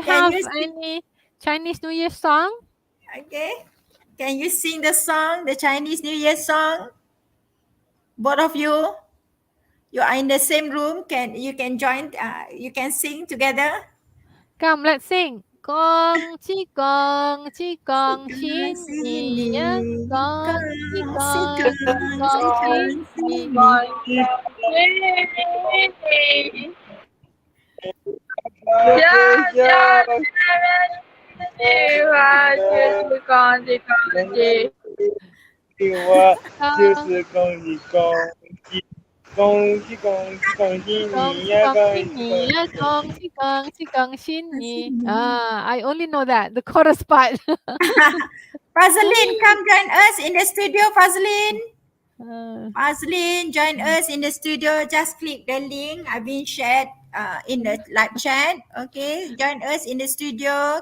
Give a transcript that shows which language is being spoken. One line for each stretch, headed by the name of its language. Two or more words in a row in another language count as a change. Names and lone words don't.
English: can have you sing? any Chinese New Year song? Okay. Can you sing the song, the Chinese New Year song? Both of you, you are in the same room. Can you can join? You can sing together. Come, let's sing. Gong Sikan xin ni sini, ya. Gong kang chi sikan gong sikan xin ni. sini. Just
Chinese: 恭喜恭喜你呀，恭喜恭喜恭喜你.
English: I only know that, the chorus part. Fazlin, come join us in the studio, Fazlin. Uh, Fazlin, join us in the studio. Just click the link. I've been shared in the live chat. Okay, join us in the studio.